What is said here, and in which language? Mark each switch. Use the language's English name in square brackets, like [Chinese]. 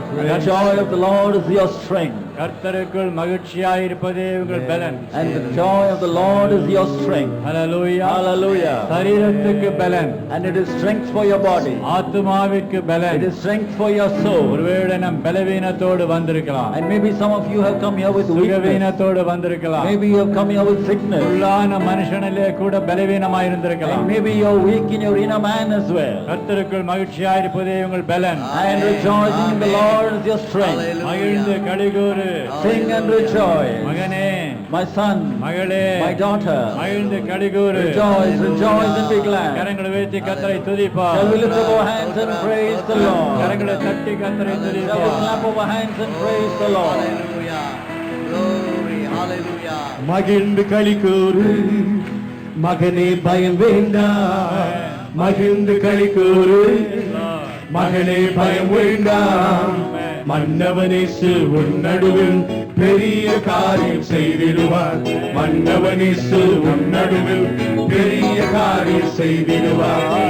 [English] The joy of the Lord is your strength. [Tamil] கர்த்தருக்குள் மகிழ்ச்சியாயிருப்பதே உங்கள் பலன். [English] And the joy of the Lord is your strength. [Tamil] Hallelujah. [English] Hallelujah. [Tamil] சரீரத்துக்கு பலன், [English] And it is strength for your body. [Tamil] ஆத்துமாவிற்கு [English] It [Tamil] பலன். [English] is strength for your soul. [Tamil] ஒருவேளை நம் பலவீனத்தோடு வந்திருக்கலாம், [English] And maybe some of you have come here with weakness. [Tamil] சுகவீனத்தோடு வந்திருக்கலாம், [English] Maybe you have come here with sickness. [Tamil] உள்ளான மனுஷனிலே கூட பலவீனமாயிருந்திருக்கலாம். [English] And maybe you're weak in your inner man as well. [Tamil] கர்த்தருக்குள் மகிழ்ச்சியாயிருப்பதே உங்கள் பலன். [English] And rejoicing in the Lord is your strength. [Tamil] மகிழ்ந்து கலிகூறு. [English] Sing and rejoice. [Tamil] மகனே, [English] My son, [Tamil] மகளே, [English] my daughter, [Tamil] மகிழ்ந்து கலிகூறு. [English] rejoice, rejoice and be glad. [Tamil] கரங்களை உயர்த்தி கர்த்தரை துதிப்பா. [English] Shall we lift up our hands and praise the Lord? [Tamil] கரங்களை தட்டி கர்த்தரை [English] Shall [Tamil] துதிப்பா. [English] we clap our hands and praise the Lord? Hallelujah. Glory. Hallelujah. [Tamil] மகிழ்ந்து களிக்கூறு மகனே பயம் வேண்டாம், மகிழ்ந்து களிக்கூறு மகனே பயம் வேண்டாம், மன்னவனேசு உன் நடுவில் பெரிய காரியம் செய்திடுவார், மன்னவனேசு உன் நடுவில் பெரிய காரியம் செய்திடுவார்.